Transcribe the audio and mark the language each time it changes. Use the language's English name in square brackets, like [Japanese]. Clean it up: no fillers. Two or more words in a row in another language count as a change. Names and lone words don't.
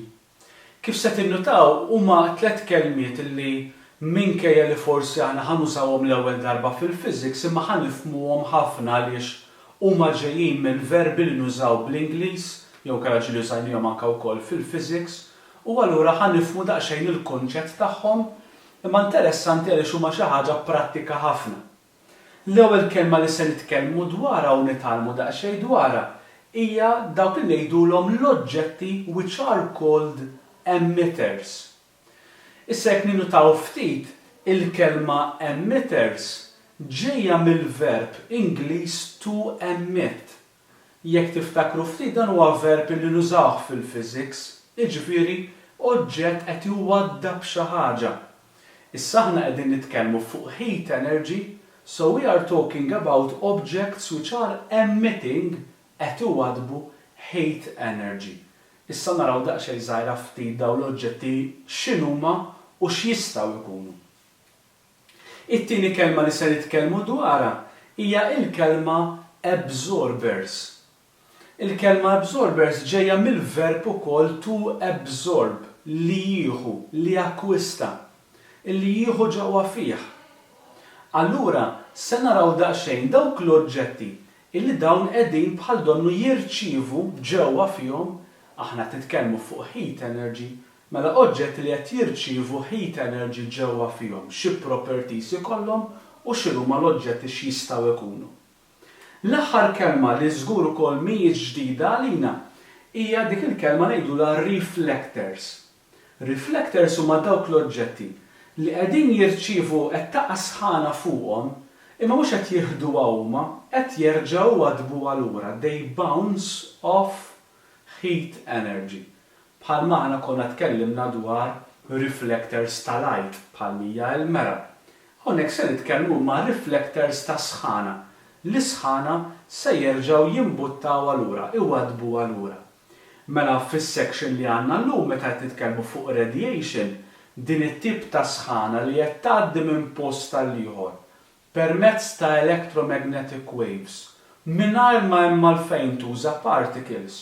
[Maltese] Kif se tinnutaw huma tliet kelmiet illi minkejja li forsi aħna ħanużawhom l-ewwel darba fil-physics imma ħanifhmuhom ħafna għaliex huma ġejjin minn verbi li nużaw bl-Ingliż jew kellha ġieli użajnihom anke wkoll fil-physics. U allura ħanifhmu daqsxejn il-kunċett tagħhom imma interessanti għaliex huma xi ħaġa prattika ħafna. L-ewwel kelma li se nitkellmu dwarha u nitgħallmu daqsxejn dwarha hija dawk li ngħidulhom l-oġġetti [English] which are called emitters. [Maltese] Issa jekk ninutaw ftit il-kelma emitters ġejja mill-verb Ingliż [English] to emit. [Maltese] Jekk tiftakru ftit dan huwa verb li nużawh fil-physics, jiġifieri oġġett qed iwaddab xi ħaġa. Issa aħna qegħdin nitkellmu fuq [English] heat energy, so we are talking about objects which are emitting [Maltese] qed iwaddbu [English] heat energy. [Maltese] Issa naraw daqsxejn żgħira ftit dawn l-oġġetti x'inhuma u x'jistgħu jkunu. It-tieni kelma li se nitkellmu dwarha hija l-kelma absorbers. Il-kelma absorbers ġejja mill-verb ukoll [English] to absorb, [Maltese] li jieħu, li jakkwista, li jieħu ġewwa fih. Allura se naraw daqsxejn dawk l-oġġetti illi dawn qegħdin bħal donnu jirċievu ġewwa fihom, aħna titkellmu fuq [English] heat energy, [Maltese] mela oġġetti li qed jirċievu [English] heat energy [Maltese] ġewwa fihom, xi properties ikollhom u x'inhuma l-oġġetti x'jistgħu jkunu. L-aħħar kelma li żgur ukoll mhijiex ġdida għalina hija dik il-kelma ngħidulha reflectors. Reflectors huma dawk l-oġġetti li qegħdin jirċievu qed taqa' sħana fuqhom imma mhux qed jieħduha huma, qed jerġgħu iwaddbu allura. [English] They bounce off heat energy. [Maltese] Bħalma aħna konna tkellimna dwar reflectors ta' light bħal mija l-mera. Hawnhekk se nitkellmu ma' reflectors ta' sħana. L-isħana se jerġgħu jimbuttaw allura, iwaddbu allura. Mela fis-section li għandna llum meta qed nitkellmu fuq radiation, din it-tip ta' sħana li qed tgħaddi minn post tal-ieħor permezz ta' [English] electromagnetic waves [Maltese] mingħajr ma hemm għalfejn tuża particles.